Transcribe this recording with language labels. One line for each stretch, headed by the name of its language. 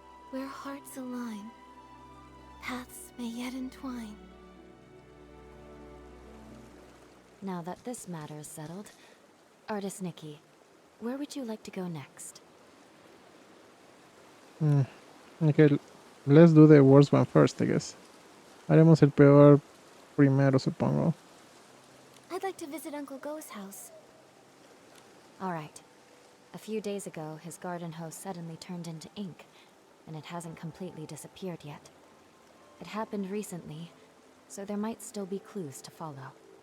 English: Where hearts align, paths may yet entwine. Now that this matter is settled, Artist Nikki, where would you like to go next? Mm, okay, let's do the worst one first, I guess.
Spanish: Haremos el peor primero, supongo.
English: I'd like to visit Uncle Go's house. All right. A few days ago, his garden hose suddenly turned into ink, and it hasn't completely disappeared yet. It happened recently, so there might still be clues to follow.